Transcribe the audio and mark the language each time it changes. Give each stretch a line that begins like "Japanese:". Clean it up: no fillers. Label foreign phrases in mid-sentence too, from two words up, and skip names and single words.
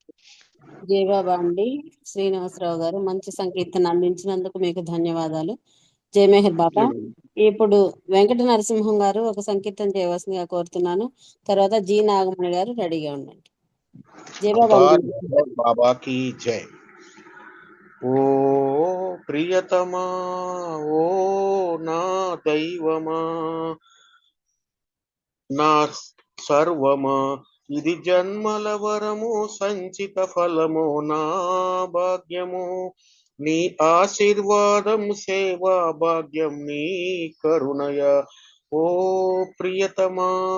Telugu: జయబాబా అండి. శ్రీనివాసరావు గారు మంచి సంకీర్తన అందించినందుకు మీకు ధన్యవాదాలు. జయమేహర్ బాబా. ఇప్పుడు వెంకట నరసింహం గారు ఒక సంకీర్తన చేయవలసిందిగా కోరుతున్నాను. తర్వాత జి నాగమణి గారు రెడీగా ఉండండి. జయబాబా अवतार అండి.
Hindi: मेहर बाबा की जय।
Telugu: ఓ ప్రియతమా ఓ నా దైవమా నా సర్వమా ఇది జన్మల వరము సంచిత ఫలము నా భాగ్యము నీ ఆశీర్వాదం సేవా భాగ్యం నీ కరుణయ ఓ ప్రియతమా